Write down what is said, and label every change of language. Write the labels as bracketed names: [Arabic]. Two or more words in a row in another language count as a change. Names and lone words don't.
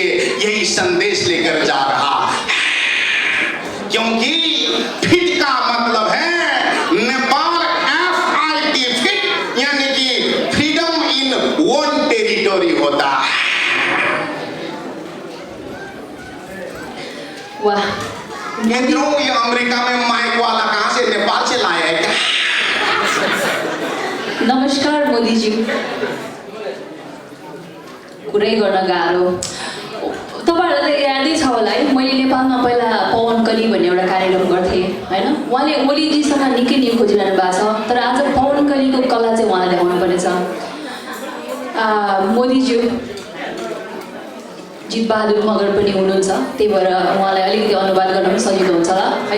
[Hindi] यही संदेश लेकर जा रहा, क्योंकि फिट का मतलब है नेपाल FIT फिट, यानी कि [English] freedom in one territory [Hindi] होता है। वाह मित्रों, ये अमेरिका में माइक वाला कहां से, नेपाल से लाया है क्या? [Nepali] नमस्कार मोदी जी। कुरै गर्न गाह्रो। तपाईहरुलाई यादै छ होला है, मैले नेपालमा पहिला पवन कली भन्ने एउटा कार्यक्रम गर्थेँ हैन। उहाँले ओलीजीसँग निकै खोजिरहनु भएको छ, तर आज पवन कली बनेको कला चाहिँ उहाँलाई देखाउनु पर्नेछ। मोदीज्यू जितबहादुर मगर पनि हुनुहुन्छ, त्यही भएर उहाँलाई अलिकति अनुवाद गर्न पनि सजिलो हुन्छ होला है।